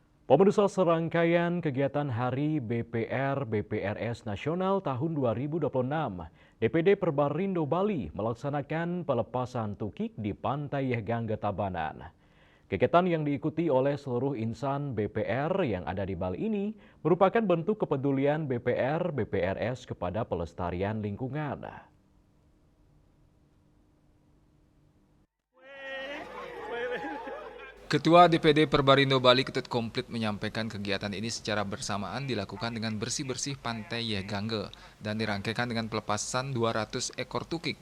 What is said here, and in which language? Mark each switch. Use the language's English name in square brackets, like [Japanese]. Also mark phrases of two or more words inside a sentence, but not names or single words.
[Indonesian] Pemirsa, serangkaian kegiatan Hari BPR BPRS Nasional tahun 2026, DPD Perbarindo Bali melaksanakan pelepasan tukik di Pantai Yehgangge Tabanan. Kegiatan yang diikuti oleh seluruh insan BPR yang ada di Bali ini merupakan bentuk kepedulian BPR BPRS kepada pelestarian lingkungan. Ketua DPD Perbarindo Bali Ketut Komplit menyampaikan kegiatan ini secara bersamaan dilakukan dengan bersih-bersih Pantai Yehgangge dan dirangkaikan dengan pelepasan 200 ekor tukik.